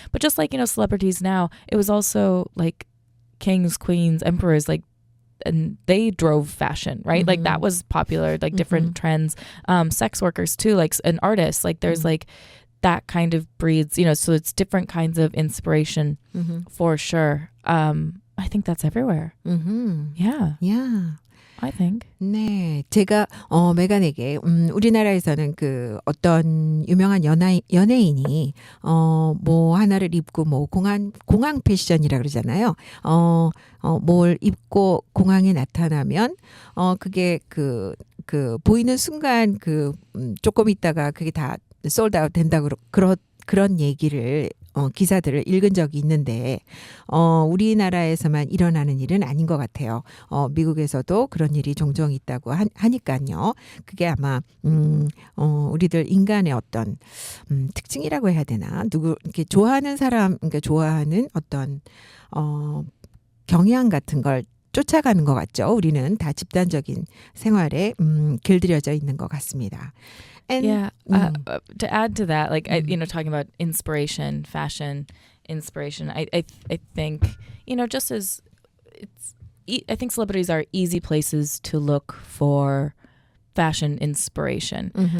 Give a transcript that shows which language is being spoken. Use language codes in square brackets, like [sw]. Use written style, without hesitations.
[en] But just like, celebrities now, it was also like kings, queens, emperors, like, and they drove fashion, right? Like that was popular, like different trends. Sex workers too, like an artist, like there's like that kind of breeds, so it's different kinds of inspiration for sure. I think that's everywhere. Yeah. I think. [ko] 네, 제가 메간에게 우리나라에서는 그 어떤 유명한 연예인이 뭐 하나를 입고 뭐 공항 패션이라 그러잖아요. 뭘 입고 공항에 나타나면 그게 그 보이는 순간 조금 있다가 그게 다 솔드아웃 된다고 그런 얘기를 기사들을 읽은 적이 있는데 우리나라에서만 일어나는 일은 아닌 것 같아요. 미국에서도 그런 일이 종종 있다고 하니까요. 그게 아마 우리들 인간의 어떤 특징이라고 해야 되나? 이렇게 좋아하는 사람, 그러니까 좋아하는 어떤 경향 같은 걸 쫓아가는 것 같죠. 우리는 다 집단적인 생활에 길들여져 있는 것 같습니다. [en] And, to add to that, like talking about inspiration, fashion inspiration, I think just as I think celebrities are easy places to look for fashion inspiration.